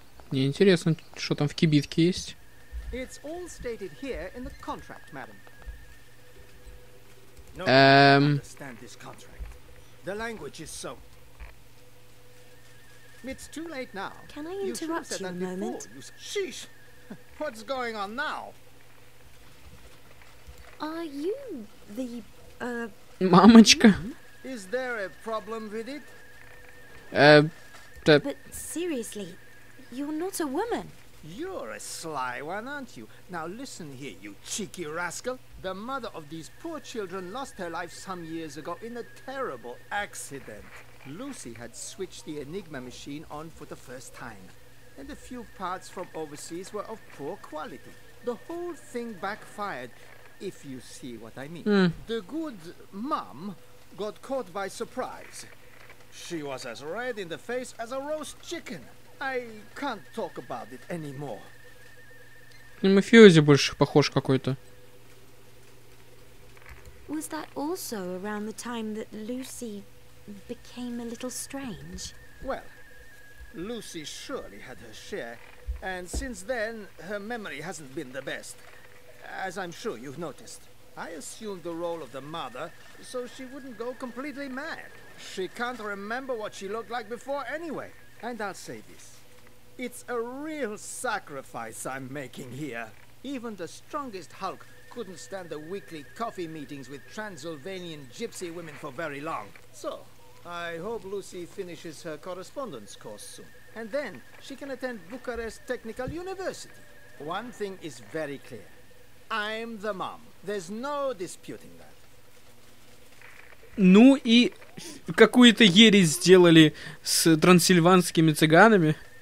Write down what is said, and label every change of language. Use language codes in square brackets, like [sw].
[ru] Мне интересно, что там в кибитке есть. [en] It's all stated here in the contract, madam. No, understand this contract. The language is so. It's too late now. Can I interrupt you a moment? Sheesh! What's going on now? Are you the, [ru] Мамочка. [en] Is there a problem with it? But seriously, you're not a woman. You're a sly one, aren't you? Now listen here, you cheeky rascal. The mother of these poor children lost her life some years ago in a terrible accident. Lucy had switched the Enigma machine on for the first time, and a few parts from overseas were of poor quality. The whole thing backfired, if you see what I mean. The good mum got caught by surprise. She was as red in the face as a roast chicken. I can't talk about it anymore. [ru] Мафиози больше похож какой-то. [en] Was that also around the time that Lucy became a little strange? Well, Lucy surely had her share, and since then, her memory hasn't been the best, as I'm sure you've noticed. I assumed the role of the mother, so she wouldn't go completely mad. She can't remember what she looked like before anyway. And I'll say this. It's a real sacrifice I'm making here. Even the strongest Hulk couldn't stand the weekly coffee meetings with Transylvanian gypsy women for very long. So, I hope Lucy finishes her correspondence course soon. And then she can attend Bucharest Technical University. One thing is very clear. I'm the mom. There's no disputing that. [ru] Ну и какую-то ересь сделали с трансильванскими цыганами.